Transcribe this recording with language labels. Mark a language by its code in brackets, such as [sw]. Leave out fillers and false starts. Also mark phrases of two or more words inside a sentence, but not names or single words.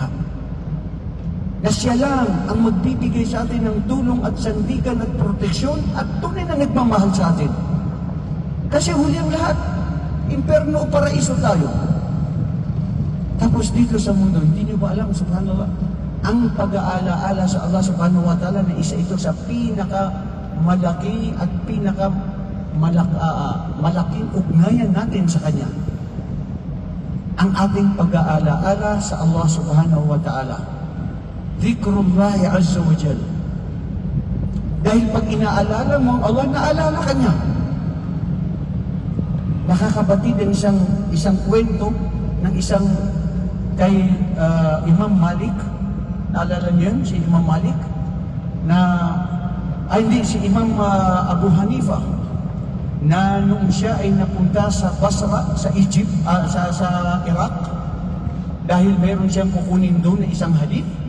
[tl] Na siya lang ang magbibigay sa atin ng tulong at sandigan at proteksyon at tunay na nagmamahal sa atin. Kasi huli ang lahat, imperno o paraiso tayo. Tapos dito sa mundo, hindi nyo ba alam, subhanallah, ang pag-aalaala sa [ar] الله سبحانه وتعالى [tl] na isa ito sa pinaka-malaki at malaking ugnayan natin sa Kanya. Ang ating pag-aalaala sa [ar] الله سبحانه وتعالى. ذكر الله عز وجل. [tl] Dahil pag inaalala mo ang Allah, naalala ka niya. nakakabatid ang isang kwento ng isang kay Imam Malik. Naalala niyo yun, si Imam Malik? Hindi, si Imam Abu Hanifa, na noong siya ay napunta sa Basra, sa Egypt, sa Iraq, dahil meron siyang kukunin doon na isang hadith.